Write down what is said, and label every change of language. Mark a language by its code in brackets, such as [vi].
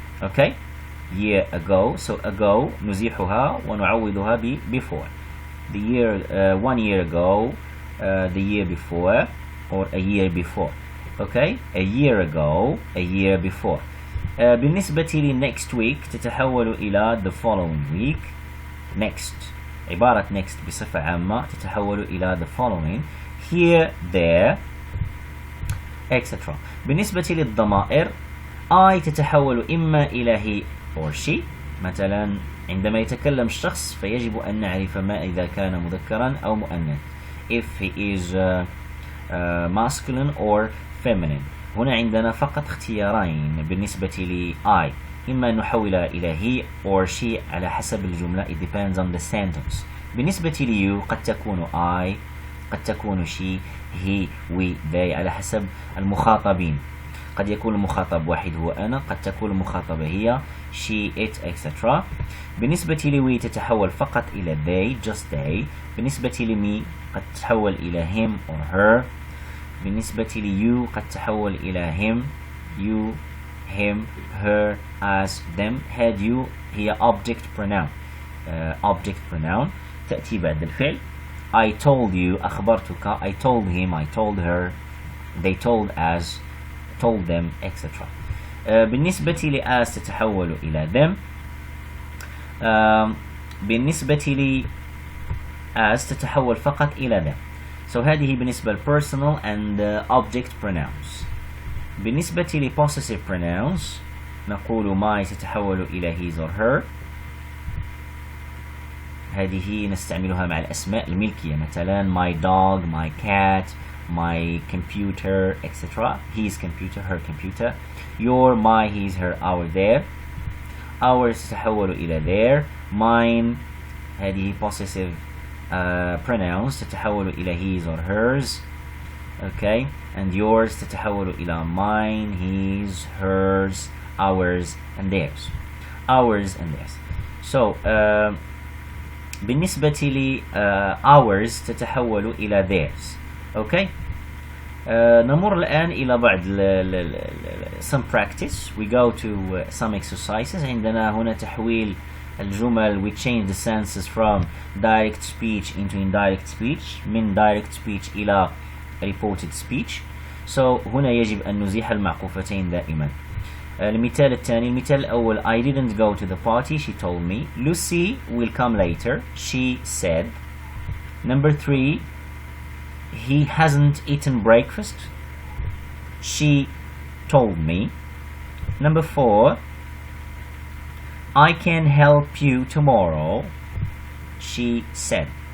[en] Okay, year ago, so ago [ar] نزيحها ونعوضها ب [en] before. The year 1 year ago, the year before, or a year before. Okay, a year ago, a year before. [ar] بالنسبة لي [en] next week [ar] تتحول إلى [en] the following week. [ar] Next، عبارة next بصفة عامة تتحول إلى the following. [en] Here, there, etc. [ar] بالنسبة للضمائر I تتحول إما إلى [en] he or she. [ar] مثلا عندما يتكلم الشخص فيجب أن نعرف ما إذا كان مذكرا أو مؤنث. [en] If he is masculine or feminine. [ar] هنا عندنا فقط اختيارين بالنسبة لي I، إما أن نحولها إلى [en] he or she [ar] على حسب الجملة. [en] It depends on the sentence. [ar] بالنسبة لي you قد تكون I، قد تكون she، he، we، they على حسب المخاطبين. قد يكون المخاطب واحد هو أنا، قد تكون المخاطبة هي she، it، etc. بالنسبة لي we تتحول فقط إلى they، [en] just they. [ar] بالنسبة لي me قد تتحول إلى [en] him or her. بالنسبة لي you [ar] قد تحول إلى [en] him، you، him، her، us، them. had you [ar] هي [en] object pronoun. Object pronoun [ar] تأتي بعد الفعل. [en] I told you [ar] أخبرتك. [en] I told him، I told her، they told us، told them، etc. [ar] بالنسبة لي us تتحول إلى them. بالنسبة لي us تتحول فقط إلى them. So هذه بالنسبة ل [en] personal and object pronouns. [ar] بالنسبة ل possessive pronouns نقول my تتحول إلى his or her. هذه نستعملها مع الأسماء الملكية، مثلا [en] my dog، my cat، my computer، [ar] etc. [en] his computer، her computer. your، my، his، her، our، their. ours [ar] تتحول إلى [en] their. mine هذه possessive pronouns تتحول إلى his or hers. Okay, and yours [ar] تتحول إلى [en] mine، his، hers، ours, and theirs. Ours and theirs. So [ar] بالنسبة ل ours تتحول إلى theirs. [en] Okay. [ar] نمر الآن إلى بعض [en] some practice. We go to some exercises. [ar] عندنا هنا تحويل الجمل. [en] We change the senses from direct speech into indirect speech, [ar] من [en] direct speech إلى reported speech. [ar] So هنا يجب أن نزيح المعقوفتين دائما. المثال الثاني. المثال الأول [en] I didn't go to the party, she told me. Lucy will come later, she said. Number 3, he hasn't eaten breakfast, she told me. Number 4, I can help you tomorrow, she said.